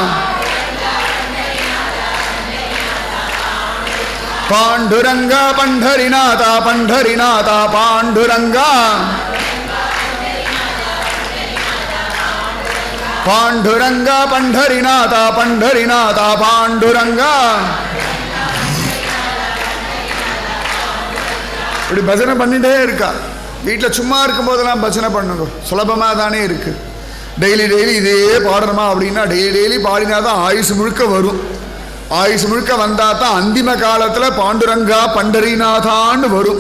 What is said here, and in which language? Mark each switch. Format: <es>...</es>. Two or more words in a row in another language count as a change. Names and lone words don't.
<mr>पांडुरंगा पंढरीनाथा पंढरीनाथा पांडुरंगा. पांडुरंगा पंढरीनाथा पंढरीनाथा पांडुरंगा.</mr> <ta>இப்படி பஜனை பண்ணிட்டே இருக்கா. வீட்டில் சும்மா இருக்கும் போதெல்லாம் பஜனை பண்ணுங்க, சுலபமாக தானே இருக்கு.</ta> <en>daily daily</en> <ta>இதே பாடணுமா அப்படின்னா டெய்லி பாடினா தான் ஆயுசு முழுக்க வரும். ஆயுசு முழுக்க வந்தால் தான் அந்திம காலத்தில் பாண்டுரங்கா பண்டரிநாதான்னு வரும்.</ta>